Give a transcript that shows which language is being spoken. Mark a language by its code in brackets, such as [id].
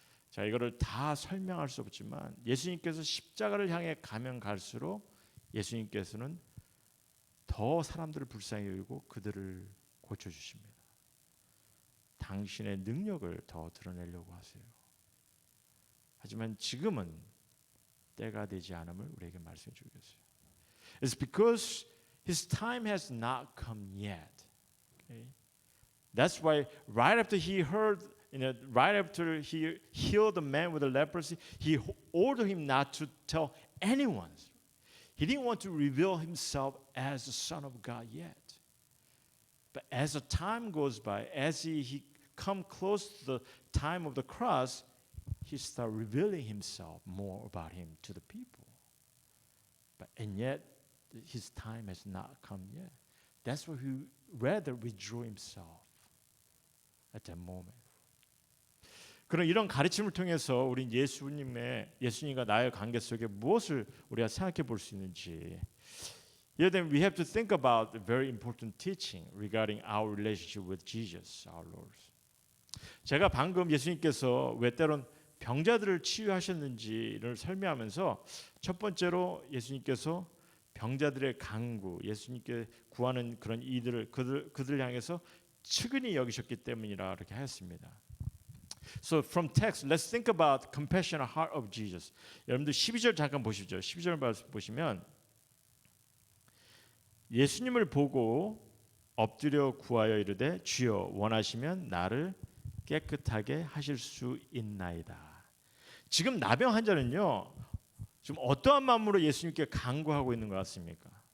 [ko] 자, 이거를 다 설명할 수 없지만 예수님께서 십자가를 향해 가면 갈수록 예수님께서는 더 사람들을 불쌍히 여기고 그들을 고쳐주십니다. 당신의 능력을 더 드러내려고 하세요. 하지만 지금은 때가 되지 않음을 우리에게 말씀해 주고 계세요. [en] It's because his time has not come yet. Okay? That's why right after he heard, right after he healed the man with the leprosy, he ordered him not to tell anyone. He didn't want to reveal himself as the Son of God yet. But as the time goes by, as he come close to the time of the cross, he started revealing himself more about him to the people. And yet, his time has not come yet. That's why he rather withdrew himself at that moment. [ko] 그런 이런 가르침을 통해서 우리 예수님과 나의 관계 속에 무엇을 우리가 생각해 볼 수 있는지. [en] Yeah, then we have to think about the very important teaching regarding our relationship with Jesus, our Lord. [ko] 제가 방금 예수님께서 왜 때론 병자들을 치유하셨는지를 설명하면서 첫 번째로 예수님께서 병자들의 간구, 예수님께 구하는 그런 이들을 그들 향해서 측은히 여기셨기 때문이라 이렇게 하였습니다. [en] So from text, let's think about compassionate heart of Jesus. [ko] 여러분들 12절 잠깐 보시죠. 12절 보시면 예수님을 보고 엎드려 구하여 이르되 주여 원하시면 나를 깨끗하게 하실 수 있나이다. 지금 나병 환자는요. 지금 어떠한 마음으로 예수님께 간구하고 있는 것 같습니까?